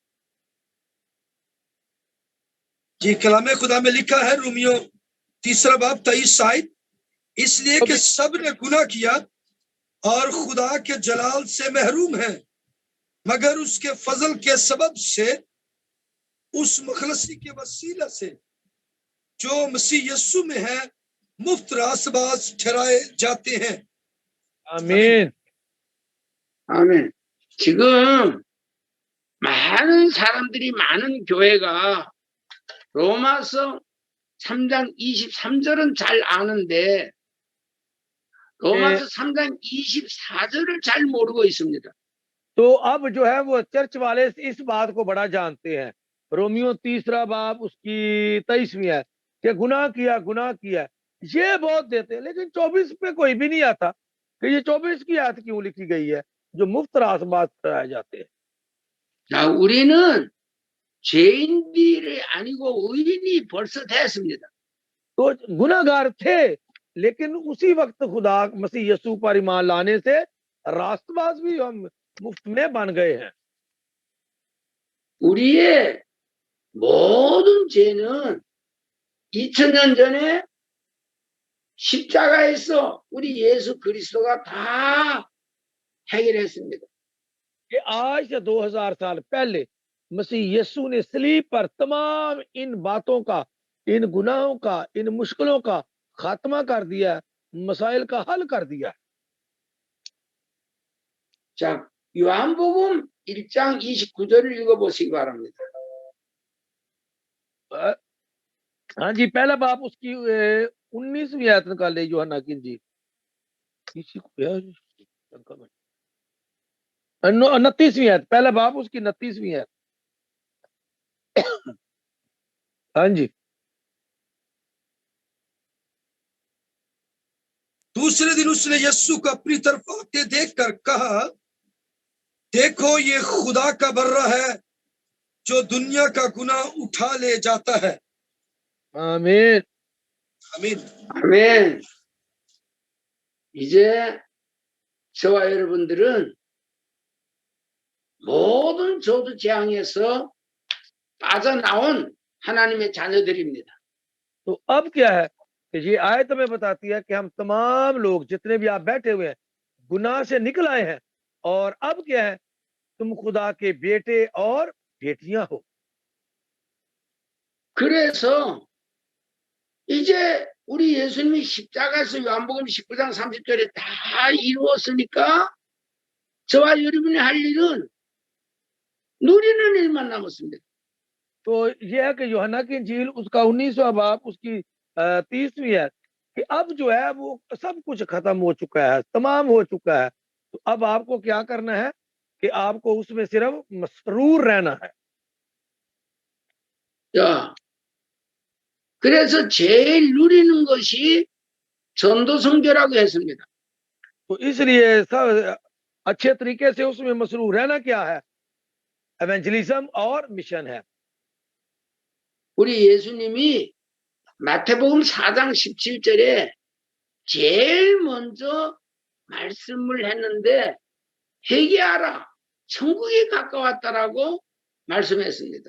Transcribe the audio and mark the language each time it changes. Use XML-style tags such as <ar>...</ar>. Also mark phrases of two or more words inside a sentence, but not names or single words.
<ur>جی، کلامِ خدا میں لکھا ہے رومیو تیسرا باب 23 آیت، اس لیے کہ سب نے گناہ کیا اور خدا کے جلال سے محروم ہے، مگر اس کے فضل کے سبب سے اس مخلصی کے وسیلہ سے جو مسیح یسوع میں ہے مفت راستباز ٹھہرائے جاتے ہیں.</ur> <ko>아멘. 아멘. 지금 많은 사람들이 많은 교회가 로마서 3장 23절은 잘 아는데 로마서 3장 24절을 잘 모르고 있습니다.</ko> <ur>تو اب جو ہے وہ چرچ والے اس بات کو بڑا جانتے ہیں. رومیو تیسرا باب اس کی 23ویں ہے کہ گناہ کیا یہ بہت دیتے ہیں، لیکن 24 پہ کوئی بھی نہیں آتا کہ یہ 24 کی آیت کیوں لکھی گئی ہے جو مفت راستباز کرائے جاتے ہیں.</ur> <ko>자, 우리는 죄인들이 아니고 의인이 벌써 됐습니다.</ko> <ur>تو گناہگار تھے، لیکن اسی وقت خدا مسیح یسوع پر ایمان لانے سے راستباز بھی ہم مفت میں بن گئے ہیں.</ur> <ko>우리의 모든 죄는 2000년 전에 십자가에서 우리 예수 그리스도가 다 해결했습니다.</ko> <ur>کہ آج سے 2000 سال پہلے مسیح یسوع نے صلیب پر تمام ان باتوں کا، ان گناہوں کا، ان مشکلوں کا خاتمہ کر دیا، مسائل کا حل کر دیا.</ur> <ko>자, 요한복음 1장 29절을 읽어보시기 바랍니다.</ko> <ur>ہاں جی، پہلا باپ اس کی 19ویں آیت نکال لے یوحنا کی جی. 29ویں آیت، پہلا باپ اس کی 29ویں آیت. ہاں جی. دوسرے دن اس نے یسوع کو اپنی طرف آتے دیکھ کر کہا، دیکھو یہ خدا کا برّہ ہے جو دنیا کا گناہ اٹھا لے جاتا ہے.</ur> <ko>아멘.</ko> <ur>आमीन।</ur> <ko>아멘. 이제 저와 여러분들은 모든 저주 재앙에서 빠져나온 하나님의 자녀들입니다.</ko> <ur>تو اب کیا ہے کہ یہ آیت ہمیں بتاتی ہے کہ ہم تمام لوگ جتنے بھی آپ بیٹھے ہوئے ہیں گناہ سے نکل آئے ہیں اور اب کیا ہے، تم خدا کے بیٹے اور بیٹیاں ہو.</ur> <ko>그래서 이제 우리 예수님이 십자가에서 요한복음 19장 30절에 다 이루었으니까 저와 여러분이 할 일은 누리는 일만 남았습니다.</ko> <ur>تو یہ ہے کہ یوحنا کی انجیل اس کا 19واں باب اس کی 30ویں ہے کہ اب جو ہے وہ سب کچھ ختم ہو چکا ہے، تمام ہو چکا ہے. تو اب آپ کو کیا کرنا ہے کہ آپ کو اس میں صرف مسرور رہنا ہے.</ur> <ko>자, 그래서 제일 누리는 것이 전도성교라고 했습니다.</ko> <ur>تو اس لیے سب اچھے طریقے سے اس میں مسرور رہنا کیا ہے، ایونجلزم اور مشن ہے.</ur> <ko>우리 예수님이 마태복음 4장 17절에 제일 먼저 말씀을 했는데 회개하라, 천국이 가까웠다라고 말씀했습니다.</ko>